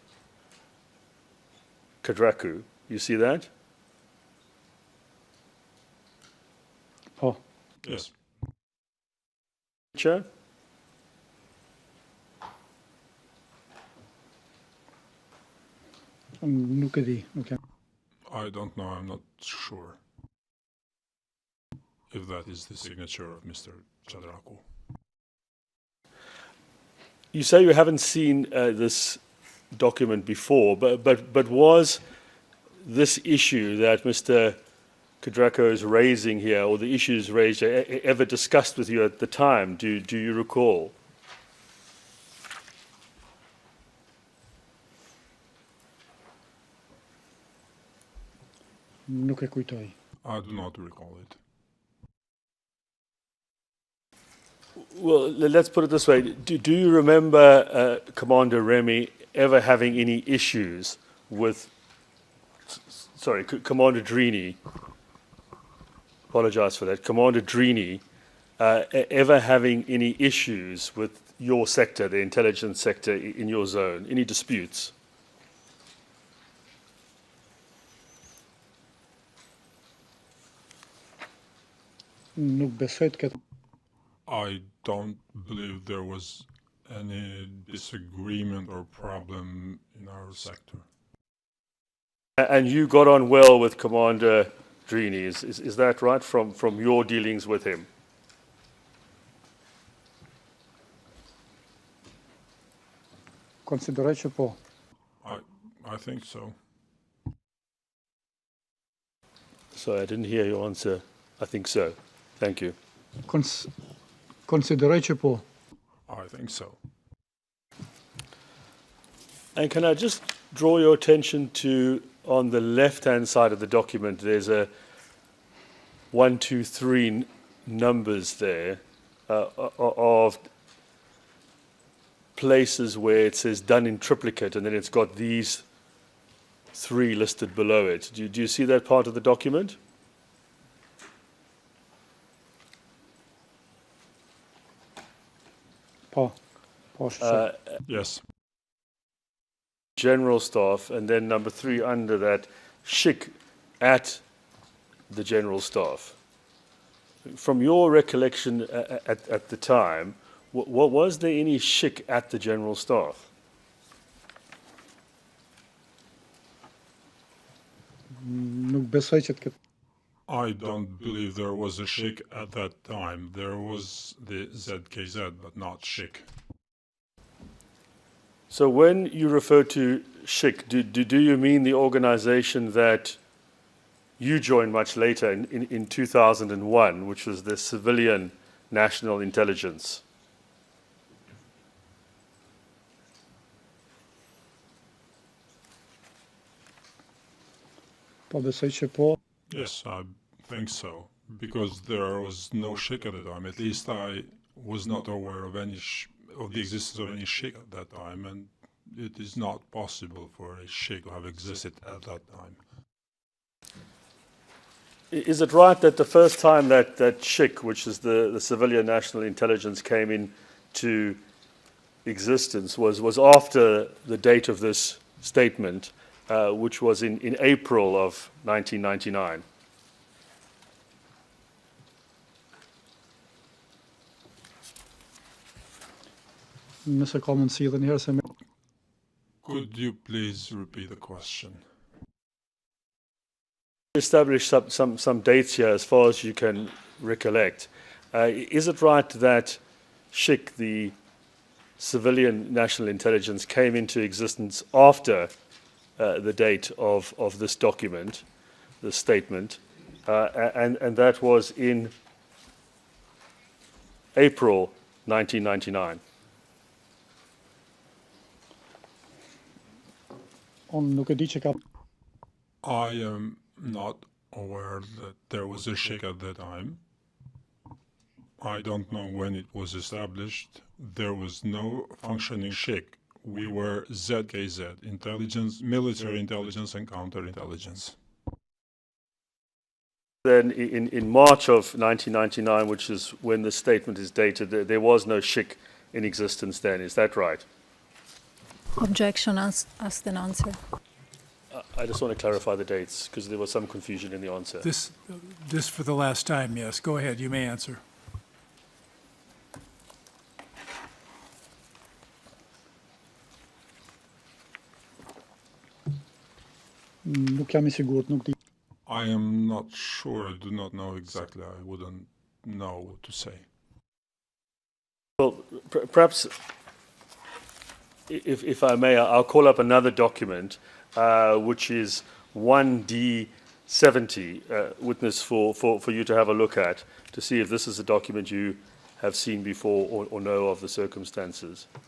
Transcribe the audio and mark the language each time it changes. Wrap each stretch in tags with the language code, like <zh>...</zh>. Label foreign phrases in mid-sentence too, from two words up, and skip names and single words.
<en>Kadraku. You see that?</en> <sq>Po.</sq> <en>Yes. Chair?</en> <sq>Nuk e di, nuk jam.</sq> <en>I don't know. I'm not sure if that is the signature of Mr. Chadraku. You say you haven't seen this document before, but was this issue that Mr. Kadraku is raising here, or the issues raised, ever discussed with you at the time? Do you recall?</en> <sq>Nuk e kujtoj.</sq> <en>I do not recall it. Well, let's put it this way. Do you remember Commander Remy ever having any issues with, sorry, Commander Drini, apologize for that, Commander Drini ever having any issues with your sector, the intelligence sector in your zone? Any disputes?</en> <sq>Nuk besoj të ketë</sq> <en>I don't believe there was any disagreement or problem in our sector. And you got on well with Commander Drini, is that right, from your dealings with him?</en> <sq>konsideroj që po.</sq> <en>I think so. Sorry, I didn't hear your answer. I think so. Thank you.</en> <sq>Konsideroj që po.</sq> <en>I think so. And can I just draw your attention to, on the left-hand side of the document, there's a 1, 2, 3 numbers there of places where it says done in triplicate, and then it's got these 3 listed below it. Do you see that part of the document?</en> <sq>Po. Po, shqip.</sq> <en>Yes. General staff, and then number 3 under that, shik at the general staff. From your recollection at the time, was there any shik at the general staff?</en> <sq>Nuk besoj që të ketë.</sq> <en>I don't believe there was a shik at that time. There was the ZKZ, but not shik. So when you refer to shik, do you mean the organization that you joined much later in 2001, which was the Civilian National Intelligence?</en> <sq>Po, besoj që po.</sq> <en>Yes, I think so. Because there was no shik at the time. At least I was not aware of any of the existence of any shik at that time, and it is not possible for a shik to have existed at that time. Is it right that the first time that shik, which is the Civilian National Intelligence, came into existence was after the date of this statement, which was in April of 1999?</en> <sq>Nëse ka mundësi edhe njëherë se me.</sq> <en>Could you please repeat the question? Establish some dates here as far as you can recollect. Is it right that SHIC, the Civilian National Intelligence, came into existence after the date of this document, the statement, and that was in April 1999?</en> <sq>Unë nuk e di që ka.</sq> <en>I am not aware that there was a shik at that time. I don't know when it was established. There was no functioning shik. We were ZKZ, intelligence, military intelligence and counterintelligence. Then in March of 1999, which is when the statement is dated, there was no shik in existence then, is that right? Objection, asked and answer. I just want to clarify the dates because there was some confusion in the answer. This for the last time, yes. Go ahead, you may answer.</en> <sq>Nuk jam I sigurt, nuk di.</sq> <en>I am not sure. I do not know exactly. I wouldn't know what to say. Well, perhaps, if I may, I'll call up another document, which is 1D70, witness for you to have a look at, to see if this is a document you have seen before or know of the circumstances.</en>